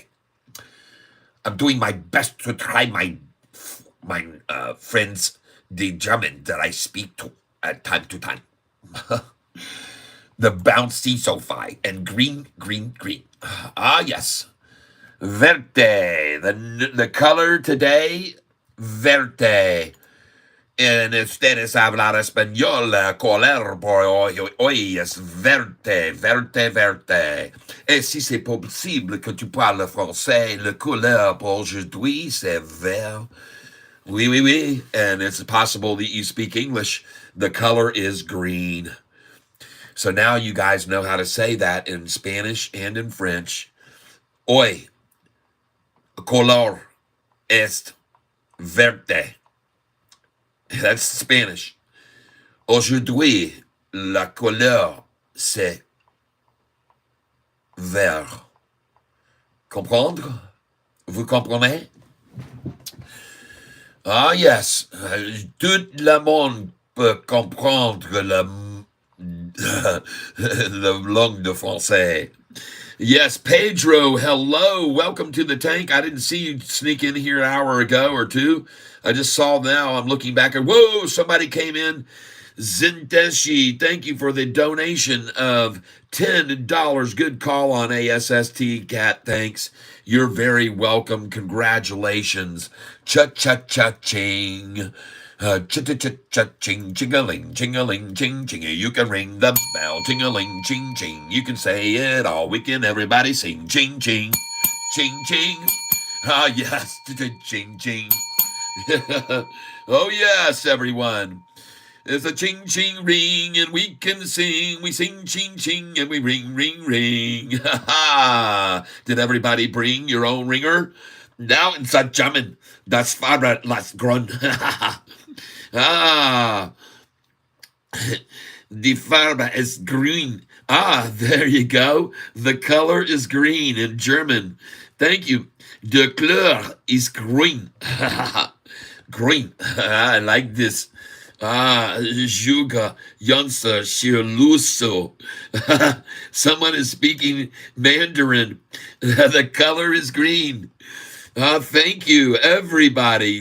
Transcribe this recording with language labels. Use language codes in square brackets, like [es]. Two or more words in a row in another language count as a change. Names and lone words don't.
[en] I'm doing my best to try my friends, the German that I speak to at time to time. The bouncy Sofi and green, green, green. Ah, yes. Verde. The color today, verde. [es] En ustedes hablar español, color por hoy es verde, verde, verde. [fr] Et si c'est possible que tu parles français, le couleur pour aujourd'hui, c'est vert. Oui, oui, oui. [en] And it's possible that you speak English. The color is green. So now you guys know how to say that in Spanish and in French. [es] Hoy, color es verde. [en] That's Spanish. [fr] Aujourd'hui, la couleur, c'est vert. Comprendre? Vous comprenez? [en] Ah, yes. [fr] Tout le monde peut comprendre la langue de français. [en] Yes, Pedro, hello. Welcome to the tank. I didn't see you sneak in here an hour ago or two. I just saw now. I'm looking back and whoa, somebody came in. Zinteshi, thank you for the donation of $10. Good call on ASST, Cat. Thanks. You're very welcome. Congratulations. Cha-cha-cha-ching. Cha-cha-cha-ching, ching-a-ling, ching-a-ling, ching, ching. You can ring the bell, ching-a-ling, ching, ching. You can say it all weekend. Everybody sing, ching, ching, ching, ching. Ah, yes, ching, ching. Oh, yes, everyone. It's a ching, ching, ring, and we can sing. We sing, ching, ching, and we ring, ring, ring. Ha ha. Did everybody bring your own ringer? Now in German, [de] das Fahrrad las Grund. Ah, die Farbe ist grün. [en] Ah, there you go. The color is green in German. Thank you. [fr] De couleur [en] is green. Green. I like this. Ah, Juga Yonsa Shirluso. Someone is speaking Mandarin. The color is green. Thank you, everybody.